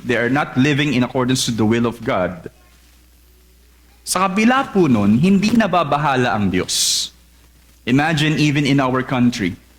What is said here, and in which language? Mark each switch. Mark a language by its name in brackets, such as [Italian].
[English] They are not living in accordance to the will of God. [Filipino] Sa kabila po nun, hindi nababahala ang Diyos. [English] Imagine even in our country.